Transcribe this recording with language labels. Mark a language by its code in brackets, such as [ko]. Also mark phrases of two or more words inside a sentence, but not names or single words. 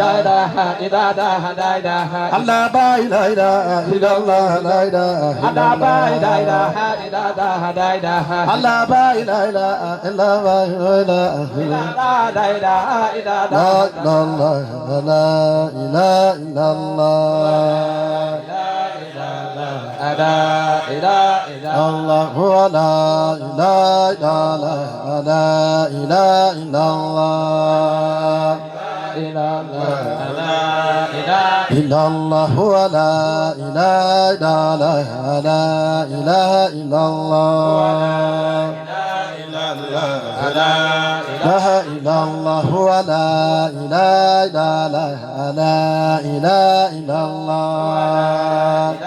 [ar] الله با إله إلا الله لا إله الله با إله الله با إله إلا الله لا إله إلا الله لا إله إلا الله الله هو لا إله إلا الله إلا الله هو لا إله إلا الله لا إله إلا الله ولا إله إلا الله